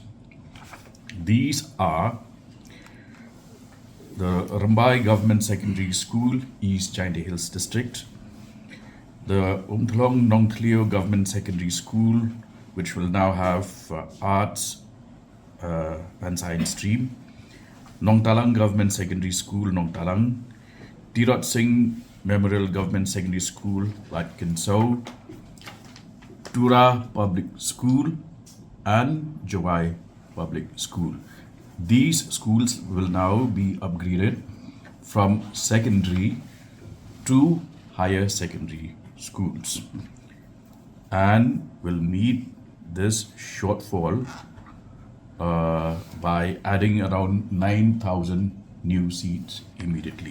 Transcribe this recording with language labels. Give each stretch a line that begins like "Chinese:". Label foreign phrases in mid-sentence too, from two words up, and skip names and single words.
English: These are the Rambai Government Secondary School, East Giant Hills District, the Umthlong Nongtleo Government Secondary School, which will now have arts and science stream, Nong Talang Government Secondary School, Nong Talang, Tirot Singh Memorial Government Secondary School, Lat Kinsau, Tura Public School, and Jawai Public School. These schools will now be upgraded from secondary to higher secondary schools and will meet this shortfall by adding around 9,000 new seats immediately.